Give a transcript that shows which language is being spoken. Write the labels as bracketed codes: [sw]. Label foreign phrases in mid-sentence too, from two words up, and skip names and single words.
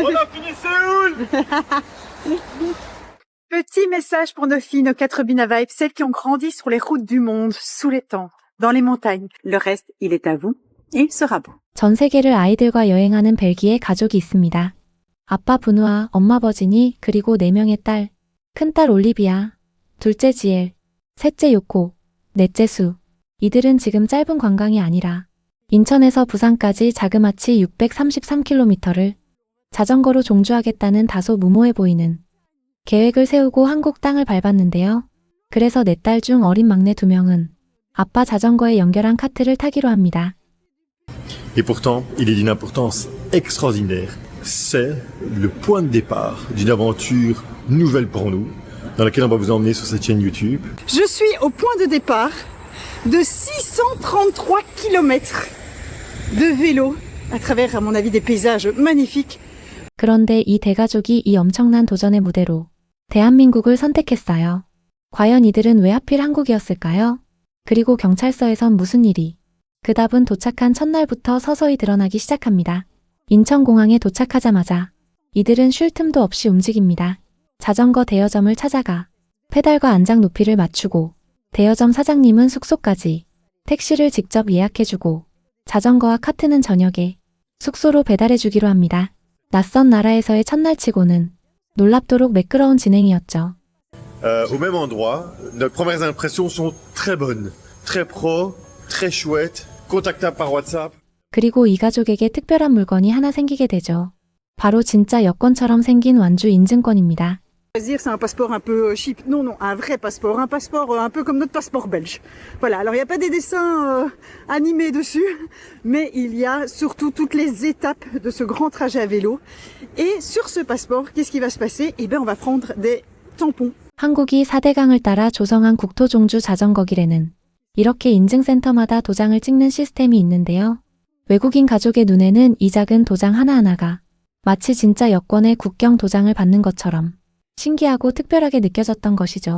[fr] fini Séoul. Petit message pour nos filles, nos 4 Binavibes, celles qui ont grandi sur les routes du monde, sous les temps, dans les montagnes. Le reste, il est à vous et il sera beau. [ko] 전 세계를 아이들과 여행하는 벨기에 가족이 있습니다. 아빠 브누아, 엄마 버지니, 그리고 4명의 딸. 큰딸 올리비아, 둘째 지엘, 셋째 요코, 넷째 수. 이들은 지금 짧은 관광이 아니라 인천에서 부산까지 자그마치 633km를 자전거로 종주하겠다는 다소 무모해 보이는 계획을 세우고 한국 땅을 밟았는데요. 그래서 4딸 중 어린 막내 2명은 아빠 자전거에 연결한 카트를 타기로 합니다. [fr] Et pourtant, il est d'une importance extraordinaire. C'est le point de départ d'une aventure nouvelle pour nous, dans laquelle on va vous emmener sur cette chaîne YouTube. Je suis au point de départ de 633 km de vélo à travers, à mon avis, des paysages magnifiques. [ko] 그런데 이 대가족이 이 엄청난 도전의 무대로 대한민국을 선택했어요. 과연 이들은 왜 하필 한국이었을까요? 그리고 경찰서에선 무슨 일이? 그 답은 도착한 첫날부터 서서히 드러나기 시작합니다. 인천공항에 도착하자마자 이들은 쉴 틈도 없이 움직입니다. 자전거 대여점을 찾아가 페달과 안장 높이를 맞추고 대여점 사장님은 숙소까지 택시를 직접 예약해주고 자전거와 카트는 저녁에 숙소로 배달해주기로 합니다. 낯선 나라에서의 첫날치고는 놀랍도록 매끄러운 진행이었죠. [fr] Au même endroit, nos premières impressions sont très bonnes, très pro, très chouettes, contactables par WhatsApp. [ko] 그리고 이 가족에게 특별한 물건이 하나 생기게 되죠. 바로 진짜 여권처럼 생긴 완주 인증권입니다. [fr] C'est un passeport un peu cheap. Non, non, un vrai passeport. Un passeport un peu comme notre passeport belge. Voilà, alors il n'y a pas des dessins animés dessus, mais il y a surtout toutes les étapes de ce grand trajet à vélo. Et sur ce passeport, qu'est-ce qui va se passer? Eh bien, on va prendre des tampons. [ko] 한국이 4대강을 따라 조성한 국토종주 자전거길에는 이렇게 인증센터마다 도장을 찍는 시스템이 있는데요. 외국인 가족의 눈에는 이 작은 도장 하나하나가 마치 진짜 여권의 국경 도장을 받는 것처럼 신기하고 특별하게 느껴졌던 것이죠.